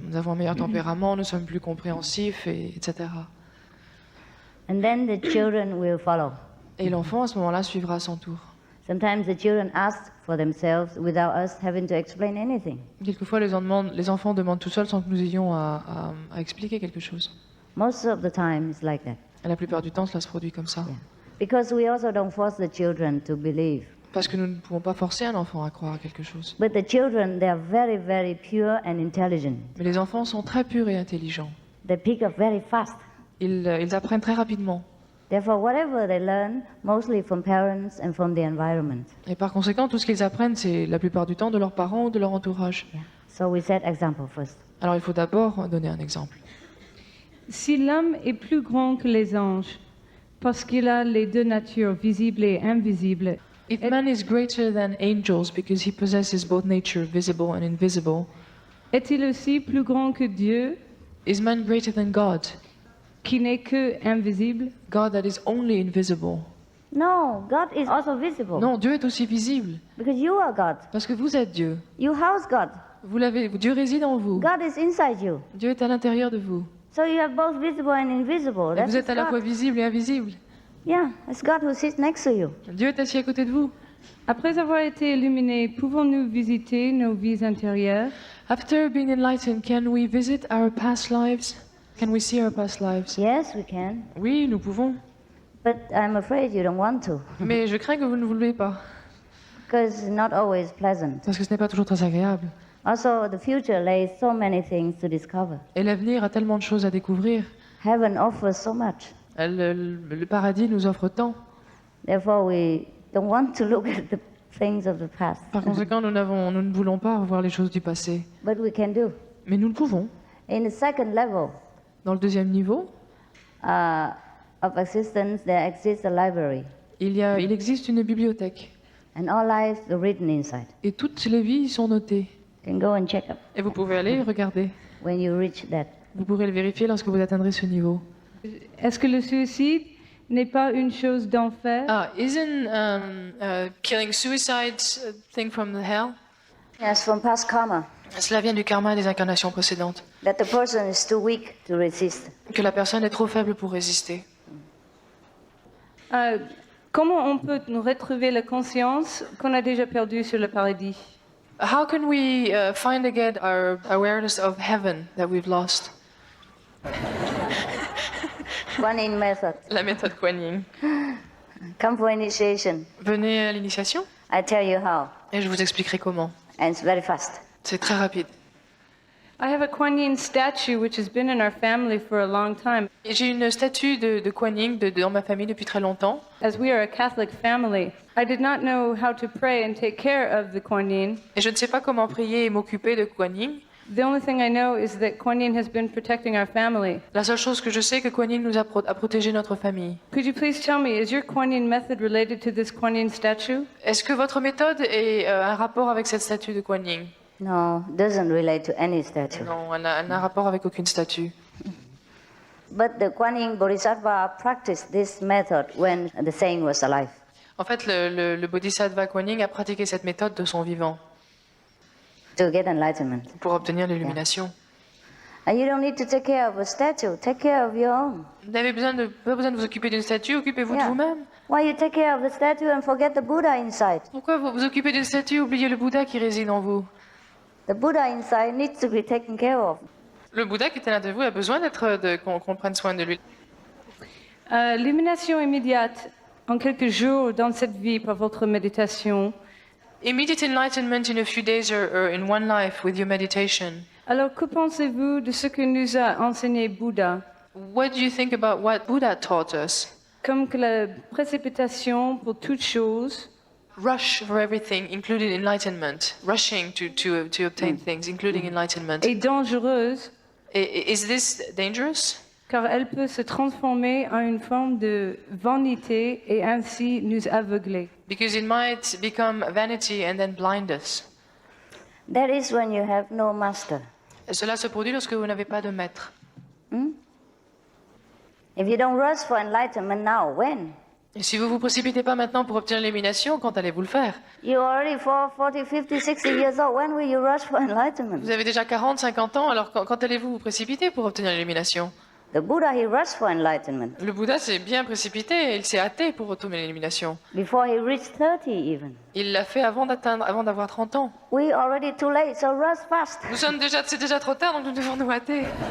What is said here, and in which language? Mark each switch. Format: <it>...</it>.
<fr>Nous avons un meilleur tempérament, nous sommes plus compréhensifs, etc.</fr> <en>And then the children will follow.</en> <fr>Et l'enfant, à ce moment-là, suivra à son tour.</fr> <en>Sometimes the children ask for themselves without us having to explain anything.</en> <fr>Quelquefois, les enfants demandent tout seuls sans que nous ayons à expliquer quelque chose.</fr> <en>Most of the time, it's like that.</en> <fr>Et la plupart du temps, cela se produit comme ça. Yeah.</fr> <en>Because we also don't force the children to believe.</en> <fr>Parce que nous ne pouvons pas forcer un enfant à croire à quelque chose.</fr> <en>But the children, they are very, very pure and intelligent.</en> <fr>Mais les enfants sont très purs et intelligents.</fr> <en>They pick up very fast.</en> <fr>Ils apprennent très rapidement.</fr> <en>Therefore, whatever they learn, mostly from parents and from the environment.</en> <fr>Et par conséquent, tout ce qu'ils apprennent, c'est la plupart du temps de leurs parents ou de leur entourage.</fr> <en>Yeah. So we set example first.</en> <fr>Alors il faut d'abord donner un exemple. Si l'homme est plus grand que les anges, parce qu'il a les deux natures, visibles et invisibles,</fr> <en>If man is greater than angels because he possesses both nature, visible and invisible,</en> <fr>est-il aussi plus grand que Dieu,</fr> <en>is man greater than God?</en> <fr>qui n'est que invisible?</fr> <en>God that is only invisible. No, God is also visible.</en> <fr>Non, Dieu est aussi visible.</fr> <en>Because you are God.</en> <fr>Parce que vous êtes Dieu.</fr> <en>You house God.</en> <fr>Dieu réside en vous.</fr> <en>God is inside you.</en> <fr>Dieu est à l'intérieur de vous.</fr> <en>So you are both visible and invisible.</en> <fr>Et</fr> <en>That's</en> <fr>vous êtes à la fois</fr> <en>God.</en> <fr>visible et invisible.</fr> <en>Yeah, it's God who sits next to you.</en> <fr>Dieu est assis à côté de vous. Après avoir été illuminés, pouvons-nous visiter nos vies intérieures?</fr> <en>After being enlightened, can we visit our past lives? Can we see our past lives? Yes, we can.</en> <fr>Oui, nous pouvons.</fr> <en>But I'm afraid you don't want to.</en> <fr>Mais je crains que vous ne voulez pas.</fr> <en>Because it's not always pleasant.</en> <fr>Parce que ce n'est pas toujours très agréable.</fr> <en>Also, the future lays so many things to discover.</en> <fr>Et l'avenir a tellement de choses à découvrir.</fr> <en>Heaven offers so much.</en> <fr>Le paradis nous offre tant.</fr> <en>Therefore, we don't want to look at the things of the past.</en> <fr>Par conséquent, nous ne voulons pas revoir les choses du passé.</fr> <en>But we can do.</en> <fr>Mais nous le pouvons.</fr> <en>In the second level</en> <fr>Dans le deuxième niveau,</fr> <en>of existence, there exists a library.</en> <fr>il existe une bibliothèque.</fr> <en>And all lives are written inside.</en> <fr>Et toutes les vies y sont notées.</fr> <en>You can go and check up</en> <fr>Et vous pouvez aller regarder.</fr> <en>when you reach that.</en> <fr>Vous pourrez le vérifier lorsque vous atteindrez ce niveau. Est-ce que le suicide n'est pas une chose d'enfer?</fr> <en>Ah, isn't killing suicide a thing from the hell? Yes, from past karma,</en> <fr>Cela vient du karma des incarnations précédentes.</fr> <en>that the person is too weak to resist.</en> <fr>Que la personne est trop faible pour résister. Comment on peut nous retrouver la conscience qu'on a déjà perdue sur le paradis?</fr> <en>How can we find again our awareness of heaven that we've lost? One in method.</en> <fr>La méthode Kuan Yin.</fr> <en>Come for initiation.</en> <fr>Venez à l'initiation</fr> <en>I tell you how.</en> <fr>et je vous expliquerai comment.</fr> <en>And it's very fast.</en> <fr>C'est très rapide.</fr> <en>I have a Kuan Yin statue which has been in our family for a long time.</en> <fr>Et j'ai une statue de Kuan Yin dans ma famille depuis très longtemps.</fr> <en>As we are a Catholic family, I did not know how to pray and take care of the Kuan Yin.</en> <fr>Et je ne sais pas comment prier et m'occuper de Kuan Yin.</fr> <en>The only thing I know is that Kuan Yin has been protecting our family.</en> <fr>La seule chose que je sais, c'est que Kuan Yin nous a protégé notre famille.</fr> <en>Could you please tell me, is your Kuan Yin method related to this Kuan Yin statue?</en> <fr>Est-ce que votre méthode est un rapport avec cette statue de Kuan Yin?</fr> <en>No, doesn't relate to any statue.</en> <fr>Non, elle n'a un rapport avec aucune statue.</fr> <en>But the Kuan Yin Bodhisattva practiced this method when the saint was alive.</en> <fr>En fait, le Bodhisattva Kuan Yin a pratiqué cette méthode de son vivant</fr> <en>To get enlightenment.</en> <fr>pour obtenir l'illumination.</fr> <en>And you don't need to take care of a statue, take care of your own.</en> <fr>Vous n'avez pas besoin de vous occuper d'une statue, occupez-vous de Yeah. vous-même.</fr> <en>Why you take care of the statue and forget the Buddha inside?</en> <fr>Pourquoi vous vous occupez d'une statue, oubliez le Bouddha qui réside en vous?</fr> <en>The Buddha inside needs to be taken care of.</en> <fr>Le Bouddha qui est à l'intérieur de vous a besoin qu'on prenne soin de lui. L'illumination immédiate en quelques jours dans cette vie par votre méditation.</fr> <en>Immediate enlightenment in a few days or in one life with your meditation.</en> <fr>Alors, que pensez-vous de ce que nous a enseigné Bouddha?</fr> <en>What do you think about what Buddha taught us?</en> <fr>Comme que la précipitation pour toute chose</fr> <en>Rush for everything, including enlightenment. Rushing to obtain things, including enlightenment.</en> <fr>est dangereuse</fr> <en>Is this dangerous?</en> <fr>car elle peut se transformer en une forme de vanité et ainsi nous aveugler.</fr> <en>Because it might become vanity and then blind us. That is when you have no master.</en> <fr>Et cela se produit lorsque vous n'avez pas de maître.</fr> <en>If you don't rush for enlightenment now, when?</en> <fr>Et si vous vous précipitez pas maintenant pour obtenir l'illumination, quand allez-vous le faire?</fr> <en>You're already 40, 50, 60 years old. When will you rush for enlightenment?</en> <fr>Vous avez déjà 40, 50 ans, alors quand allez-vous vous précipiter pour obtenir l'illumination?</fr> <en>The Buddha, he rushed for enlightenment.</en> <fr>Le Bouddha s'est bien précipité, il s'est hâté pour obtenir l'illumination.</fr> <en>Before he reached 30 even.</en> <fr>Il l'a fait avant d'avoir 30 ans.</fr> <en>We already too late, so rush fast.</en> <fr>C'est déjà trop tard, donc nous devons nous hâter.</fr>